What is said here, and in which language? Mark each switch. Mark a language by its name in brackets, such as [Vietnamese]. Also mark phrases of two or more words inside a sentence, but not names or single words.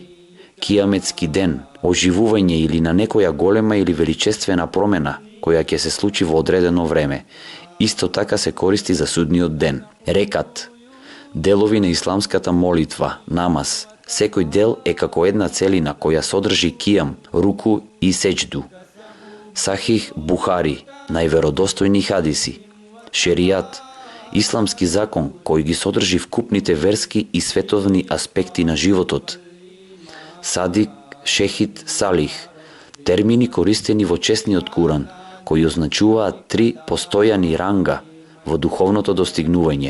[Macedonian] Кијаметски ден, оживување или на некоја голема или величествена промена која ќе се случи во одредено време. Исто така се користи за судниот ден. Рекат, делови на исламската молитва, намаз. Секој дел е како една целина која содржи кијам, руку и сеџду. Сахих Бухари, најверодостојни хадиси. Шеријат, исламски закон кој ги содржи вкупните верски и световни аспекти на животот. Садик, шехид, салих, термини користени во чесниот Куран, кои означуваат 3 постојани ранга во духовното достигнување.